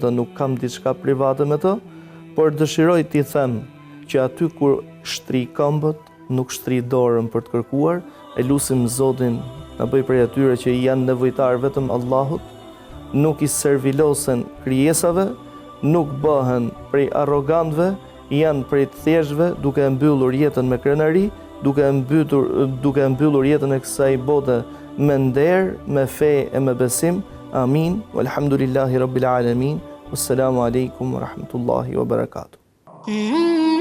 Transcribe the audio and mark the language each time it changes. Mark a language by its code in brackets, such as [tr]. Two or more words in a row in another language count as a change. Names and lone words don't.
[sq] të, nuk kam diçka private me të, por dëshiroj t'i them që aty kur shtri këmbët, nuk shtri dorën për të kërkuar, e lusim Zotin na bëj prej atyre që janë nevojtar vetëm Allahut, nuk i servilosen krijesave, nuk bëhen prej arrogantëve, janë prej të thjeshtëve, duke e mbyllur jetën me krenari, duke e mbyllur jetën e kësaj bote me nder, me fe e me besim. Amin. [ar] والحمد لله رب العالمين والسلام عليكم ورحمة الله وبركاته.